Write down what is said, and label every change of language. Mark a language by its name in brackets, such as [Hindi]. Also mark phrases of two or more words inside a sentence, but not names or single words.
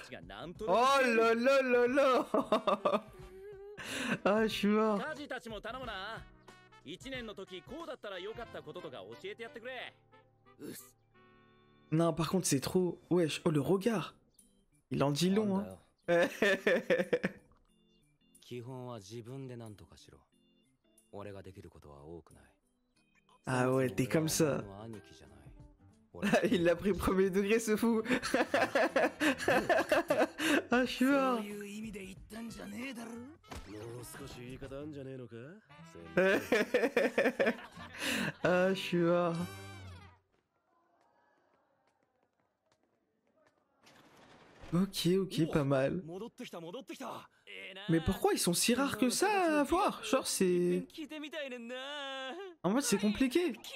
[French] Oh là là là là. Ah, je suis mort. Non, par contre, c'est trop... Wesh, oh, le regard. Il en dit long, hein. [Japanese] 基本は自分で何とかしろ。俺ができることは多くない。 [French] Ah ouais, t'es comme ça. [Japanese] 俺は兄貴じゃない。 [French] Il l'a pris premier degré, ce fou. Ah, je suis mort. [Japanese] いう意味で言ったんじゃねえだろ。もう少し言い方あんじゃねえのか。 [French] Ah, je suis mort. Ok, ok, pas mal. Mais pourquoi ils sont si rares que ça à voir? Genre, c'est... En mode, c'est compliqué.